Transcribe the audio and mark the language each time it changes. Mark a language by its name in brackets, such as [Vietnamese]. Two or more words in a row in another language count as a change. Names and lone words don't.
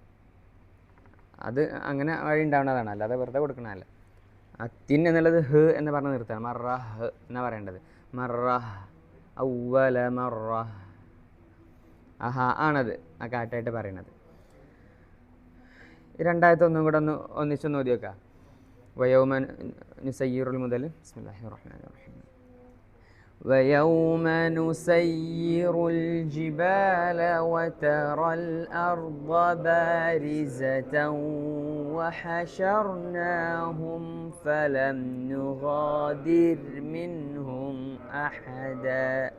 [Malayalam] അത് അങ്ങനെ വഴി ഉണ്ടാവുന്നതാണ്, അല്ലാതെ വെറുതെ കൊടുക്കണതല്ല. അത്തിൻ എന്നുള്ളത് ഹ് എന്ന് പറഞ്ഞ് നിർത്താണ്. മറഹ് എന്നാണ് പറയേണ്ടത്. മറഹ് ഔവല മറഹ് ആ ഹ ആണത് ആ കാറ്റായിട്ട് പറയണത്. രണ്ടാമത്തെ ഒന്നും കൂടെ ഒന്നിച്ചൊന്ന് ഓതി വെക്കാം. [Arabic] ويوم نسير المدل بسم الله الرحمن الرحيم ويوم نسير الجبال وترى الأرض بارزة وحشرناهم فلم نغادر منهم أحدا